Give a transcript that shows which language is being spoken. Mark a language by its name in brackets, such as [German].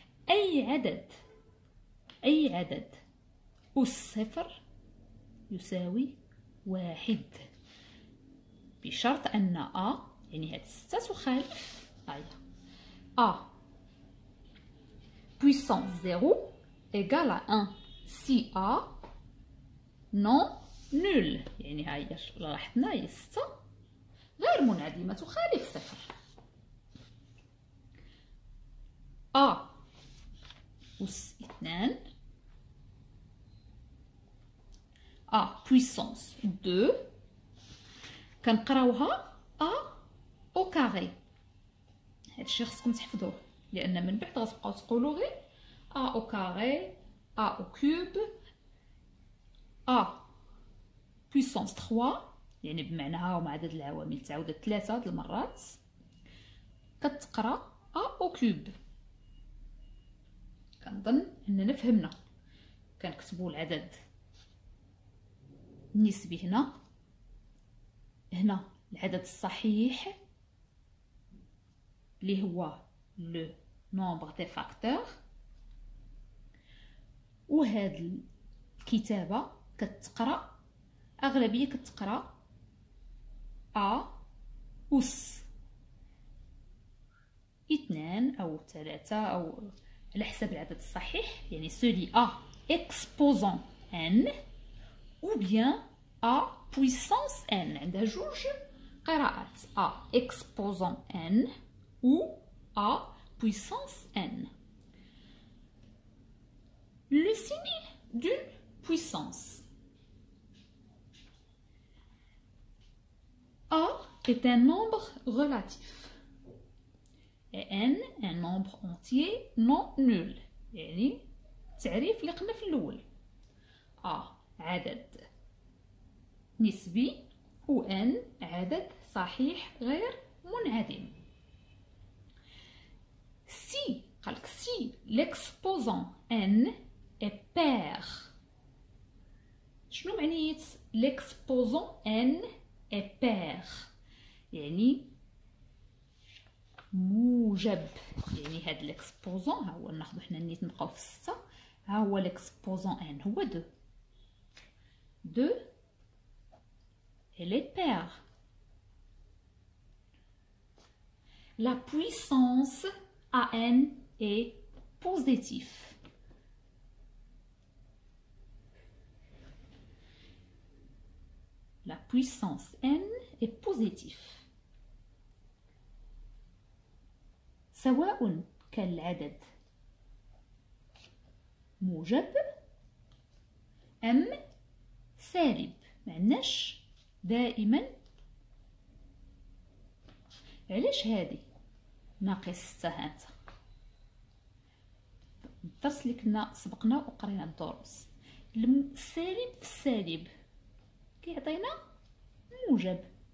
[Arabic] أي عدد أس صفر يساوي واحد، بشرط أن A يعني هاد 6 تخالف [French] A puissance 0 égale à 1 si A non nul، [Arabic] يعني ها هي لاحظنا هي 6 غير منعدمة تخالف صفر. [French] A [Arabic] أس 2 [French] A puissance 2 [Arabic] كنقراوها [French] A au carré. [Arabic] هادشي خصكم تحفظوه، لأن من بعد غتبقاو تقولوا غير [French] A au carré A au cube A puissance 3، [Arabic] يعني بمعناها مع عدد العوامل تعاودت 3 د المرات كتقرا [French] A au cube. [Arabic] كنظن اننا فهمنا. كنكتبوا العدد النسبي هنا العدد الصحيح اللي هو [French] لو نومبر دي فاكتور، [Arabic] وهاد الكتابة كتقرا أغلبية كتقرا A أس 2 أو 3 أو على حسب العدد الصحيح، يعني [French] celui a exposant n ou bien a puissance n. [Arabic] عندها جوج قراءات، [French] a exposant n ou a puissance n. Le signe d'une puissance. A est un nombre relatif et n un nombre entier non nul. [Arabic] يعني تعريف اللي قلنا في الأول، A عدد نسبي و n عدد صحيح غير منعدم. [French] Si [Arabic] قالك [French] si l'exposant n est pair. [Arabic] شنو معنية [French] l'exposant n est pair؟ [Arabic] يعني موجب، يعني هاد l'exposant ها هو ناخدو حنا نيت نبقاو في 6، ها هو l'exposant n هو 2 [French] elle est paire. La puissance an est positif. La puissance n est positif. [Arabic] سواء كان العدد موجب أم سالب، معناش دائما. علاش هادي ناقص 6 هانتا؟ الدرس اللي كنا سبقنا وقرينا الدروس، السالب في السالب كيعطينا موجب.